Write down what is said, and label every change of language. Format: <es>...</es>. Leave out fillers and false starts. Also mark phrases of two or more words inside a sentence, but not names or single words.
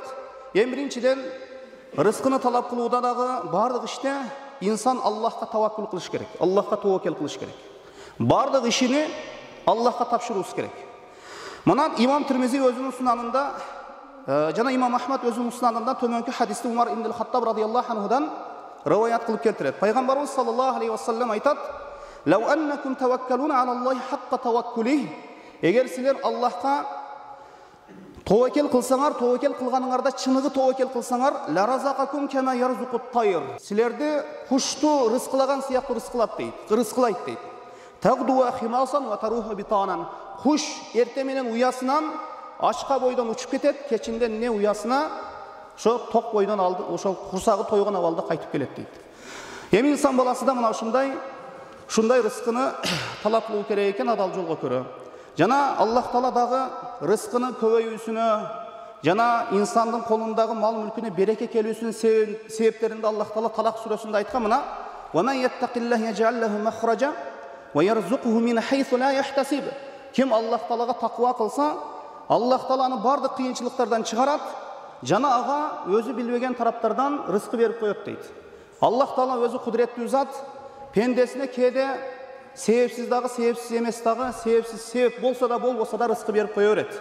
<ky>Эң биринчиден, рызкыны талап кылууда дагы бардык иште инсан Аллахка таваккул кылыш керек, Аллахка тоокел кылыш керек. Бардык ишини Аллахка тапшыруусу керек. Мына имам Тирмизи өзүнүн сунанында, жана имам Ахмад өзүнүн сунанында төмөнкү хадисти Умар ибн Хаттаб радыйаллаху анхудан риваят кылып келтирет. Пайгамбарыбыз</ky> <ar>صلى الله عليه وسلم</ar> <ky>айтат:</ky> <ar>"لو أنكم توكلون على الله حق توكله",</ar> <ky>эгер силер Аллахка тоокел кылсаңар, тоокел кылганыңарда чыныгы тоокел кылсаңар,</ky> <ar>لرزقكم كما يرزق الطير,</ar> <ky>силерди кушту рызкылаган сыяктуу рызкылайт дейт.</ky> <ar>تغدو خماصا وتروح بطانا,</ar> <ky>куш эрте менен уясынан ачка бойдон учуп кетет, кечинде не уясына ошо ток бойдон алды, ошо курсагы тойгон абалда кайтып келет дейт. Эми инсан баласы да мына ушундай рызкыны талап кылуу керек экен адал жолго көрө. Жана Аллах Таала дагы рызкынын көбөйүүсүнө, жана инсандын колундагы мал мүлкүнө береке келүүсүнүн себептеринде Аллах Таала Талак сүрөсүндө айткан мына:</ky> <ar>"ومن يتق الله يجعل له مخرجا ويرزقه من حيث لا يحتسب."</ar> <ky>Ким Аллах Таалага таква кылса, Аллах Таала аны бардык кыйынчылыктардан чыгарат, жана ага өзү билбеген тараптардан рызкы берип коет дейт. Аллах Таала өзү кудуреттүү зат, пендесине кээде себепсиз дагы, себепсиз эмес дагы, себеп болсо да болбосо да рызкы берип кое берет.</ky>